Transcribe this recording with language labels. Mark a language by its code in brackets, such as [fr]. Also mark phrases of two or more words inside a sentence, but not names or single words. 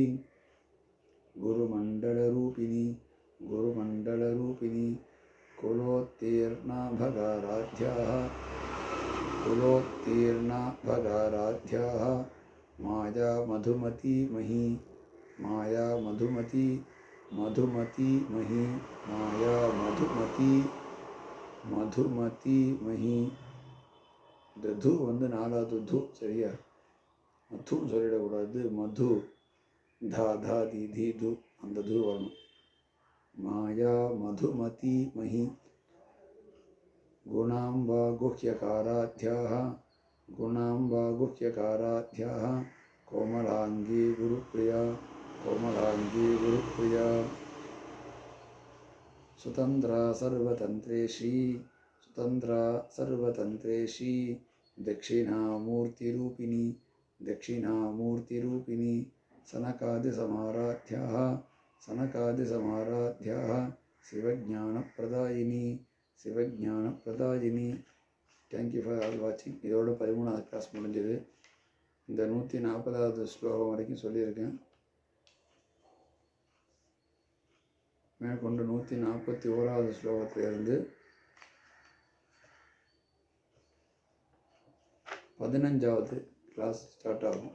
[sa] गुरुमंडलरूपिणी गुरुमंडलरूपिणी कुलोत्तीर्णा भगाराध्याः कुलोत्तीर्णा भगाराध्याः माया मधुमती मही माया मधुमती मधुमती मही माया मधुमती मधुमती मही. [ta] இந்த து வந்து நாலாவது து. சரியா? மதுன்னு சொல்லிடக்கூடாது. மது தா தா தி தி து அந்த து வரணும். [sa] माया मधुमती मही गुणाम्बा गुह्यकाराध्याः गुणाम्बा गुह्यकाराध्याः कोमलाङ्गी गुरुप्रिया कोमलाङ्गी गुरुप्रिया स्वतन्त्रा सर्वतन्त्रेशी सुतंद्रा सर्वतंत्रेशी दक्षिणामूर्तिरूपिणी दक्षिणामूर्तिरूपिणी सनकादिसमाराध्याः सनकादिसमाराध्याः शिवज्ञानप्रदायिनी शिवज्ञान प्रदायिनी. [en] Thank you for all watching. [ta] இதோட 13வது கிளாஸ் முடிஞ்சது. இந்த 140வது ஸ்லோகம் வரைக்கும் சொல்லியிருக்கேன். மேற்கொண்டு 141வது ஸ்லோகத்திலிருந்து 15வது கிளாஸ் ஸ்டார்ட் ஆகும்.